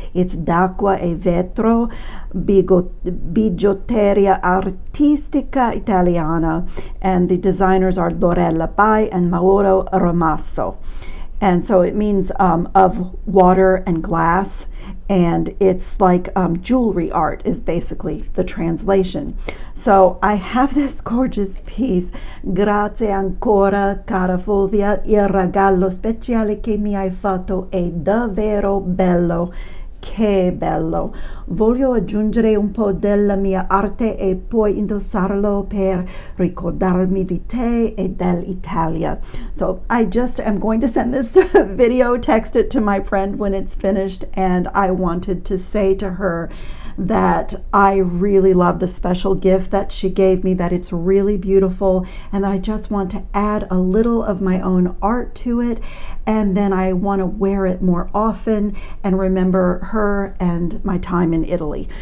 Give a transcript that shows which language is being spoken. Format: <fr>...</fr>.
<en>It's d'acqua e vetro, bigiotteria artistica italiana, and the designers are Lorella Bai and Mauro Romasso. And so it means of water and glass, and it's like jewelry art is basically the translation. So I have this gorgeous piece.</en> <it>Grazie ancora, cara Fulvia, il regalo speciale che mi hai fatto è davvero bello. Che bello. Voglio aggiungere un po' della mia arte e poi indossarlo per ricordarmi di te e dell'Italia.</it> <en>So I just am going to send this video, text it to my friend when it's finished, and I wanted to say to her that I really love the special gift that she gave me, that it's really beautiful, and that I just want to add a little of my own art to it, and then I want to wear it more often and remember her and my time in Italy.</en>